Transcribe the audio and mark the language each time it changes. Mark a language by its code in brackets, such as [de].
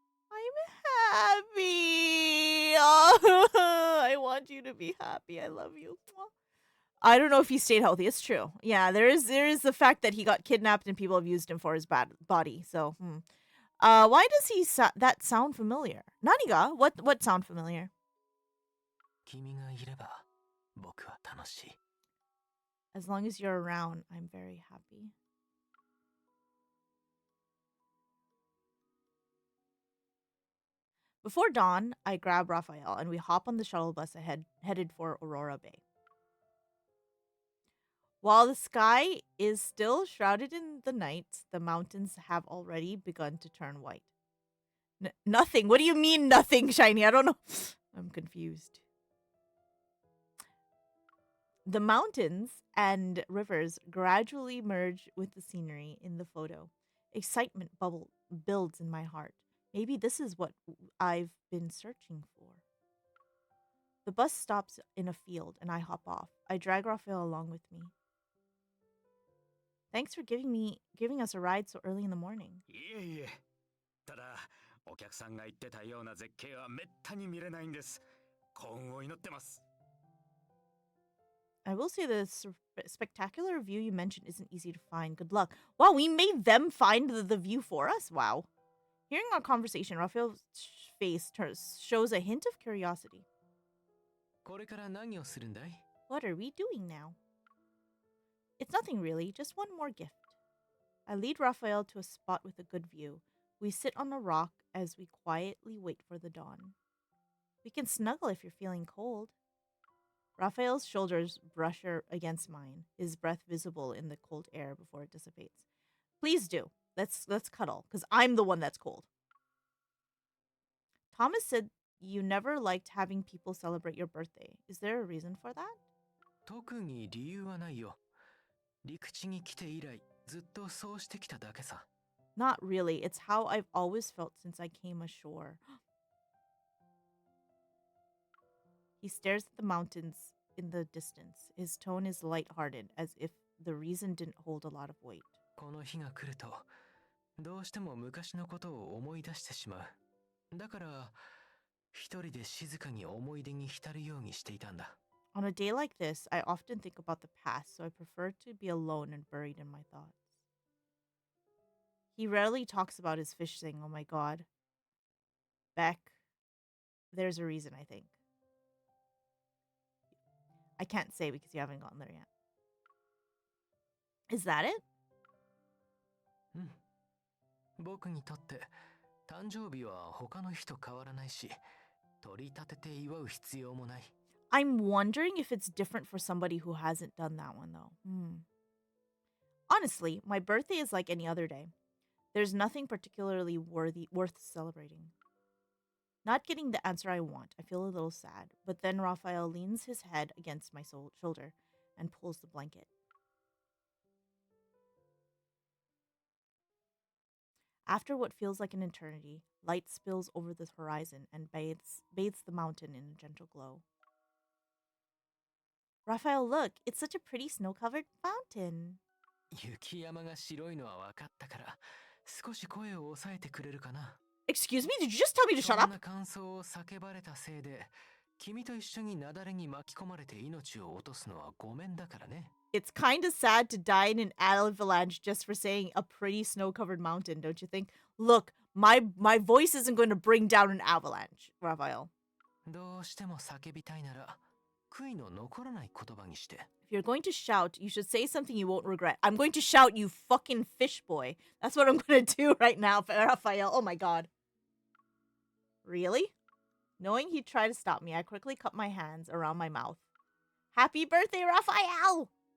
[en] I'm happy. I want you to be happy. I love you. I don't know if he stayed healthy. It's true. Yeah, there is the fact that he got kidnapped and people have used him for his bad body. So, why does that sound familiar? [ja] Naniga? [en] What sound familiar? [ja] 君がいれば僕は楽しい。 [en] As long as you're around, I'm very happy. Before dawn, I grab Raphael and we hop on the shuttle bus headed for Aurora Bay. While the sky is still shrouded in the night, the mountains have already begun to turn white. Nothing. What do you mean nothing, Shiny? I don't know. I'm confused. The mountains and rivers gradually merge with the scenery in the photo. Excitement builds in my heart. Maybe this is what I've been searching for. The bus stops in a field and I hop off. I drag Raphael along with me. Thanks for giving us a ride so early in the morning. [ja] いえいえ。ただ、お客さんが言ってたような絶景はめったに見れないんです。幸運を祈ってます。 [en] I will say the spectacular view you mentioned isn't easy to find. Good luck. Wow, we made them find the view for us? Wow. Hearing our conversation, Raphael's face shows a hint of curiosity. [ja] これから何をするんだい? [en] What are we doing now? It's nothing really, just one more gift. I lead Raphael to a spot with a good view. We sit on a rock as we quietly wait for the dawn. We can snuggle if you're feeling cold. Raphael's shoulders brush against mine, his breath visible in the cold air before it dissipates. Please do. Let's cuddle, because I'm the one that's cold. Thomas said you never liked having people celebrate your birthday. Is there a reason for that? [ja] 特に理由はないよ。陸地に来て以来、ずっとそうしてきただけさ。 [en] Not really. It's how I've always felt since I came ashore. He stares at the mountains in the distance. His tone is lighthearted, as if the reason didn't hold a lot of weight. [ja] この日が来ると、どうしても昔のことを思い出してしまう。だから、一人で静かに思い出に浸るようにしていたんだ。 [en] On a day like this, I often think about the past, so I prefer to be alone and buried in my thoughts. He rarely talks about his fishing. Oh my god. Beck. There's a reason, I think. I can't say because you haven't gotten there yet. Is that it? [ja] 僕にとって誕生日は他の日と変わらないし、取り立てて祝う必要もない。 [en] I'm wondering if it's different for somebody who hasn't done that one, though. Honestly, my birthday is like any other day. There's nothing particularly worth celebrating. Not getting the answer I want, I feel a little sad, but then Raphael leans his head against my shoulder and pulls the blanket. After what feels like an eternity, light spills over the horizon and bathes the mountain in a gentle glow. Raphael, look, it's such a pretty snow-covered fountain. [ja] 雪山が白いのは分かったから、少し声を抑えてくれるかな。 [en] Excuse me? Did you just tell me to shut [ja] そん [en] up? [ja] な感想を叫ばれたせいで、君と一緒に雪崩に巻き込まれて命を落とすのはごめんだからね。 [en] It's kind of sad to die in an avalanche just for saying a pretty snow-covered mountain, don't you think? Look, my voice isn't going to bring down an avalanche, Raphael. [ja] どうしても叫びたいなら、悔いの残らない言葉にして。 [en] If you're going to shout, you should say something you won't regret. I'm going to shout, you fucking fish boy. That's what I'm going to do right now, Raphael. Oh my god. Really? Knowing he'd try to stop me, I quickly cupped my hands around my mouth. Happy birthday, Raphael!